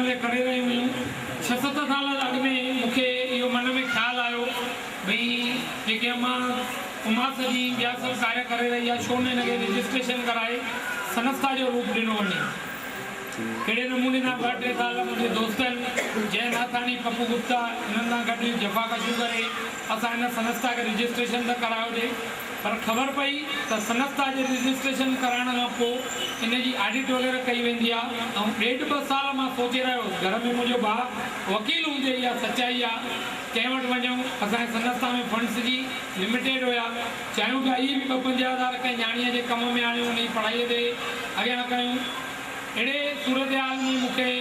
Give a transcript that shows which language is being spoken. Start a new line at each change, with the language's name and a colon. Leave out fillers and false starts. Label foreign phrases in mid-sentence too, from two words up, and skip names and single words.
Sindhi: महिल करे रही हुयूं 6-7 साल अॻु में मूंखे इहो मन में ख़्यालु आयो भई जेके अम्मा उमास जी ॿिया सभु कार्य करे रही आहे छो न हिनखे रजिस्ट्रेशन कराए संस्था जो रूप ॾिनो वञे कहिड़े नमूने सां 2-3 साल मुंहिंजे दोस्तनि जय नाथानी पप्पू गुप्ता हिननि सां गॾु जफ़ाकशूं करे असां हिन संस्था खे रजिस्ट्रेशन त करायोसीं पर ख़बर पई त संस्था जे रजिस्ट्रेशन कराइण खां पोइ इन जी ऑडिट वग़ैरह कई वेंदी आहे ऐं 1.5-2 साल मां सोचे रहियो घर में मुंहिंजो भाउ वकील हूंदे इहा सचाई आहे कंहिं वटि वञूं असांजे संस्था में फंड्स जी लिमिटेड हुया चाहियूं था इहे बि 2-5 हज़ार कंहिं न्याणीअ जे कम में आणियूं उन जी पढ़ाईअ ते अॻियां कयूं अहिड़े सूरत हाल में मूंखे